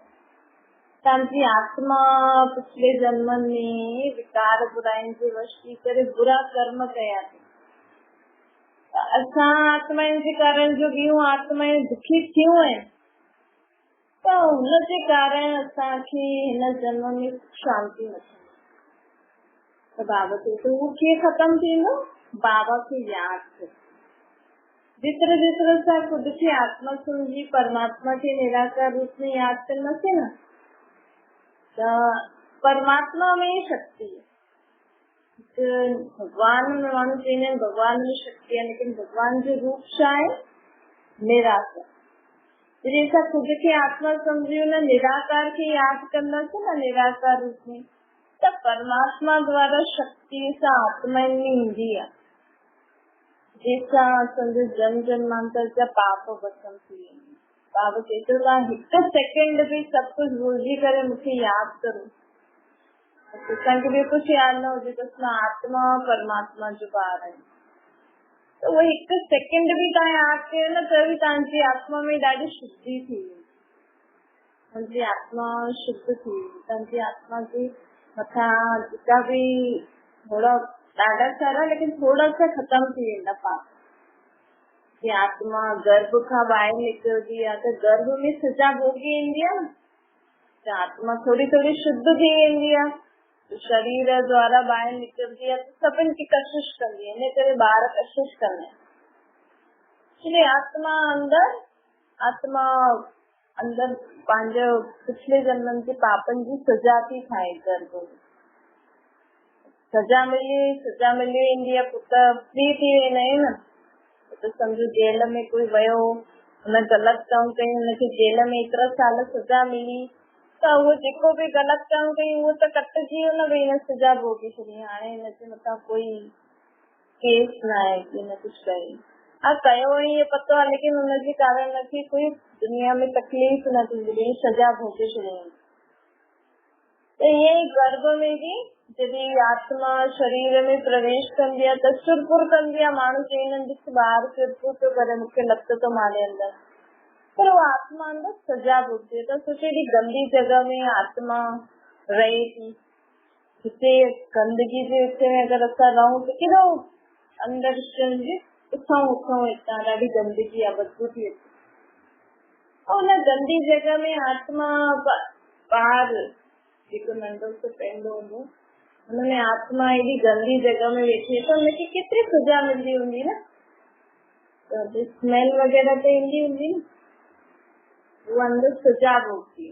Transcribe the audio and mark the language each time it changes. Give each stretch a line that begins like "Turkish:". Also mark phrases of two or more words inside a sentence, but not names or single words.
Sindhi: तव्हांजी आत्मा पिछले जन्मनि में विकार बुराइनि जे वश थी करे बुरा कर्म कया थी, असां आत्माउनि जे कारण जो ॿियूं आत्माऊं दुखी थियूं आहिनि, त हुनजे कारण असांखे हिन जन्म में शांति न थींदी। त बाबा चए थो उहो कीअं ख़तम थींदो? बाबा खे यादि कयो। जेतिरो जेतिरो असां ख़ुदि खे आत्मा सम्झी परमात्मा खे निराकार रूप में यादि कंदासीं न, त परमात्मा में शक्ति है। भगवान में माण्हू चवंदा आहिनि भगवान में शक्ति आहे, लेकिन भगवान जो रूप छा आहे? निराकार। जॾहिं असां ख़ुदि खे आत्मा सम्झी हुन निराकार खे यादि कंदासीं न निराकार रूप में, त परमात्मा द्वारा शक्ति सां आत्माउनि में ईंदी आहे, जंहिंसां असांजो जन्म जन्मांतर जा पाप भस्म थी वेंदा। बाबा चए थो तव्हां हिकु सेकेंड बि सभु कुझु भुलिजी करे मूंखे यादि करो, असांखे बि कुझु यादि न हुजे त असां आत्मा परमात्मा जो ॿार आहियूं। त उहो हिकु सेकेंड बि तव्हां यादि कयो न त बि तव्हांजी आत्मा में ॾाढी शुद्धि थी वेंदी, तव्हांजी आत्मा शुद्ध थी वेंदी, तव्हांजी आत्मा जे मथां जेका बि थोरा ॾाढा सारा लेकिन
Hindi: थोड़ा सा
Sindhi: ख़तम थी वेंदा पाप। की आत्मा गर्भ खां ॿाहिरि निकिरंदी आहे त गर्भ में सजा भोगी ईंदी आहे न, त आत्मा थोड़ी थोड़ी शुद्ध थी वेंदी आहे, शरीर द्वारा ॿाहिरि निकिरंदी आहे त सभिनि खे कशिश कंदी आहे, इन करे ॿार कशिश कंदा आहिनि। इसलिए आत्मा अंदर पंहिंजो पिछले जन्मनि जे पापनि जी सजा थी ठाहे गर्भ में। सजा मिली वेंदी आहे, पुट फ्री थी वेंदा आहिनि न। त सम्झो जेल में कोई वियो, हुन ग़लति कमु कई, हुनखे जेल में एतिरा साल सजा मिली, त उहो जेको बि ग़लति कमु कई उहो त कटिजी वियो न, भई हिन सजा भोगी छॾी, हाणे हिनजे मथां कोई केस न आहे की हिन कुझु कयो। हा कयो इहो पतो आहे, लेकिन हुनजे कारण हुनखे कोई दुनिया में तकलीफ़ न थींदी, सजा भोगे छॾी। त ईअं ई गर्भ में बि जॾहिं आत्मा शरीर में प्रवेश कंदी आहे त सुरपुर कंदी आहे। माण्हू चवंदा आहिनि ॾिस ॿार सुरपुर थो करे, मूंखे लत थो मारे अंदर, पर उहा आत्मा अंदर सजा
Hindi: भोगती है।
Sindhi: त सोचे हेॾी गंदी जॻह में आत्मा रहे थी, हिते गंदगी जे हिते में अगरि असां रहूं त केॾो अंदर उथऊं हितां ॾाढी गंदगी आहे, बदबू थी अचे। ऐं हुन गंदी जॻह में आत्मा ॿार जेको नंढो सो पैंडो हूंदो, हुनमें आत्मा एॾी गंदी जॻह में वेठी त हुनखे केतिरी सजा मिलंदी हूंदी न, त स्मेल वग़ैरह त ईंदी हूंदी न, उहा अंदर सजा भोगती।